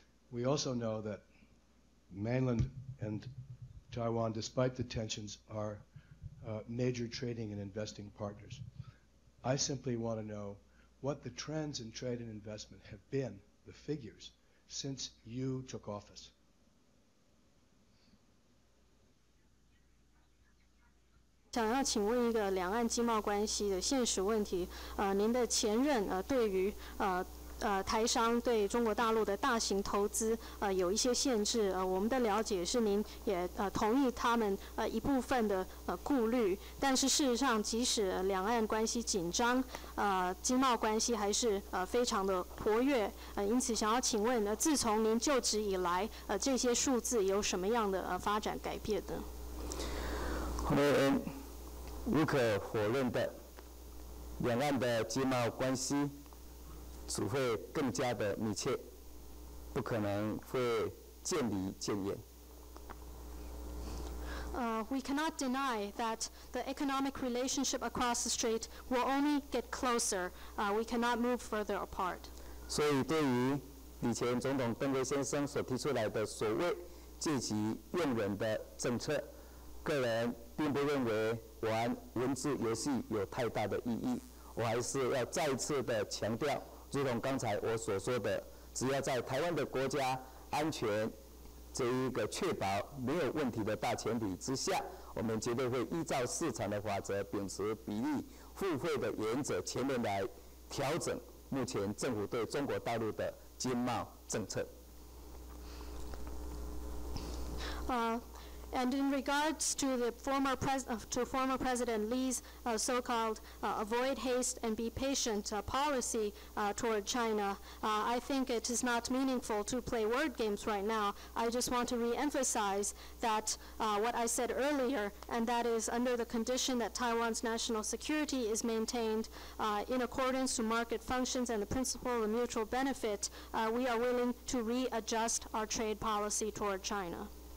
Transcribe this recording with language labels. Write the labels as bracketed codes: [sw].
[en] We also know that mainland and Taiwan, despite the tensions, are major trading and investing partners. I simply want to know what the trends in trade and investment have been, the figures, since you took office. [zh] 想要请问一个两岸经贸关系的现实问题，您的前任对于台商对中国大陆的大型投资有一些限制，我们的了解是您也同意他们一部分的顾虑，但是事实上即使两岸关系紧张，经贸关系还是非常的活跃，因此想要请问，自从您就职以来，这些数字有什么样的发展改变呢？我们无可否认的，两岸的经贸关系只会更加的密切，不可能会渐离渐远。 [en] We cannot deny that the economic relationship across the strait will only get closer. We cannot move further apart. [zh] 所以，对于以前总统邓辉先生所提出来的所谓借机用人的政策，个人并不认为玩文字游戏有太大的意义。我还是要再一次的强调。如同刚才我所说的，只要在台湾的国家安全这一个确保没有问题的大前提之下，我们绝对会依照市场的法则，秉持比例互惠的原则，全面来调整目前政府对中国大陆的经贸政策。 [en] And in regards to the former President Lee's so-called avoid haste and be patient policy toward China, I think it is not meaningful to play word games right now. I just want to re-emphasize that what I said earlier, and that is under the condition that Taiwan's national security is maintained in accordance to market functions and the principle of mutual benefit, we are willing to readjust our trade policy toward China.